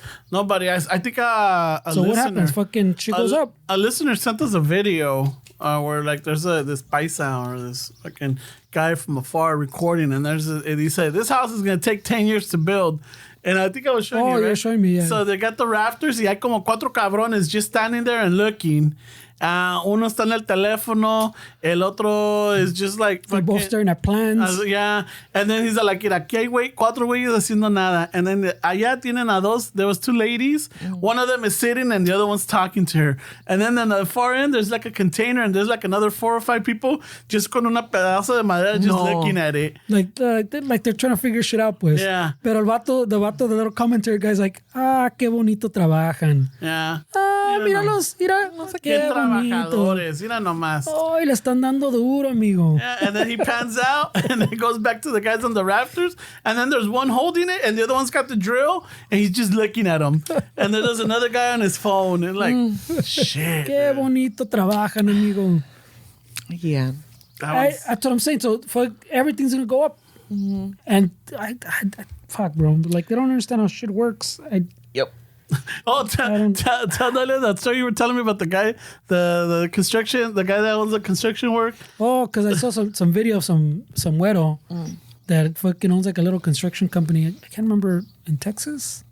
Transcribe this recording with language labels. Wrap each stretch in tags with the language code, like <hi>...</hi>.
<en>Nobody. I think a So listener, what happens? Fucking shit goes up. A listener sent us a video where like there's this paisa or this fucking guy from afar recording, and and he said this house is gonna take 10 years to build. And I think I was showing you, right? you're showing me, yeah. So they got the rafters y hay como 4 cabrones just standing there and looking.</en> <es>Uno está en el teléfono, el otro is just like</es> <en>They're both staring at plans. yeah.</en> <es>And then he's like, mira, aquí hay 4 güeyes haciendo nada.</es> <en>And then allá tienen a 2. There was 2 ladies. One of them is sitting and the other one's talking to her. And then on the far end, there's like a container and there's like another 4 or 5 people just con una pedazo de madera just looking at it. Like they're trying to figure shit out, pues. Yeah. Pero the little commentary guy's like, qué bonito trabajan. Yeah.</en> <es>Míralos, mira. Qué trabajadores, mira nomás. Y le están dando duro, amigo.</es> <en>Yeah, and then he pans out and then goes back to the guys on the rafters. And then there's one holding it and the other one's got the drill and he's just looking at them. And then there's another guy on his phone and like, shit.</en> <es>Qué bonito trabajan, amigo.</es> <en>Yeah. That's what I'm saying. So everything's going to go up. Mm-hmm. And I fuck, bro. Like, they don't understand how shit works. Yep. Oh, tell Noelia that story you were telling me about the guy, the construction, the guy that owns the construction work. Oh, because I saw some video of some güero that fucking owns like a little construction company. I can't remember, in Texas?</en>